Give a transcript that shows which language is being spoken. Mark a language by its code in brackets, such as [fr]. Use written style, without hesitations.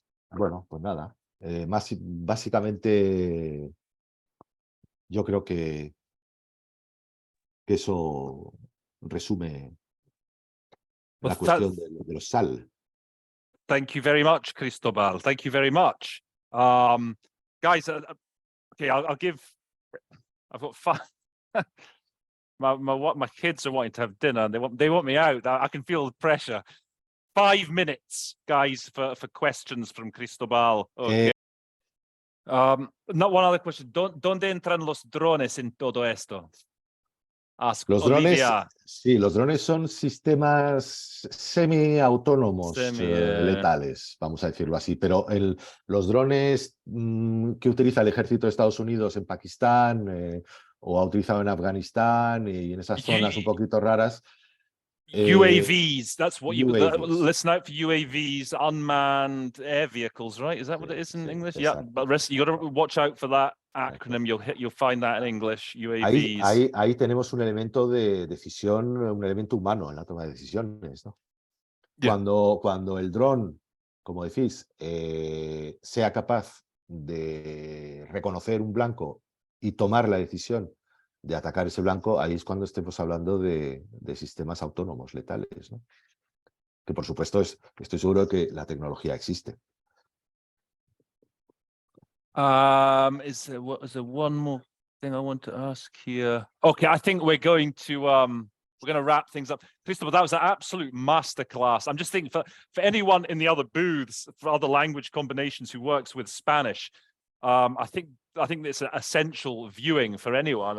[es] Bueno, pues nada, básicamente yo creo que eso resume la cuestión de los SAL. [en] Thank you very much, Cristobal. Thank you very much. Guys, okay, I'll give, I've got 5. my kids are wanting to have dinner, and they want me out. I can feel the pressure. 5 minutes, guys, for questions from Cristobal. Okay. Not one other question. [es] ¿Dónde entran los drones en todo esto? [en] Ask [es] Los Olivia. drones, sí, los drones son sistemas semiautónomos letales, vamos a decirlo así, pero los drones que utiliza el ejército de Estados Unidos en Pakistán o ha utilizado en Afganistán y en esas zonas un poquito raras. [en] UAVs, that's what UAVs. listen out for UAVs, unmanned air vehicles, right? Is that what it is in English? Yeah, but you got to watch out for that acronym. You'll find that in English. UAVs. [es] Ahí tenemos un elemento de decisión, un elemento humano en la toma de decisiones, ¿no? [en] Yeah. [es] Cuando el dron, como decís, sea capaz de reconocer un blanco y tomar la decisión de atacar ese blanco, ahí es cuando estemos hablando de sistemas autónomos letales, ¿no? Que por supuesto estoy seguro de que la tecnología existe. [en] Is there one more thing I want to ask here? Okay, I think we're going to wrap things up. Cristobal, that was an absolute masterclass. I'm just thinking for anyone in the other booths, for other language combinations who works with Spanish, I think it's an essential viewing for anyone.